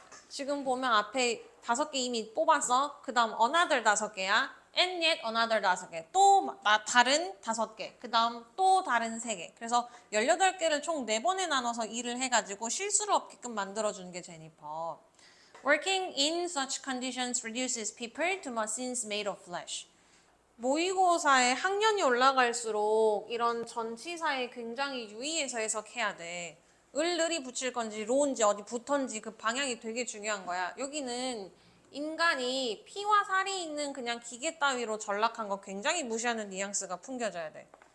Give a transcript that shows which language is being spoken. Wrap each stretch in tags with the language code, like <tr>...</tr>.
<ko>지금 보면 앞에 5개 이미 뽑았어. 그 다음 another 5개야.</ko> <en>And yet another 5개.</en> <ko>또 다른 5개. 그 다음 또 다른 3개. 그래서 18개를 총 4번에 나눠서 일을 해가지고 실수를 없게끔 만들어주는 게 제니퍼.</ko> <en>Working in such conditions reduces people to machines made of flesh.</en> <ko>모의고사에 학년이 올라갈수록 이런 전치사에 굉장히 유의해서 해석해야 돼. 을이 붙일 건지 로인지 어디 붙은지 그 방향이 되게 중요한 거야. 여기는 인간이 피와 살이 있는 그냥 기계 따위로 전락한 거 굉장히 무시하는 뉘앙스가 풍겨져야 돼.</ko>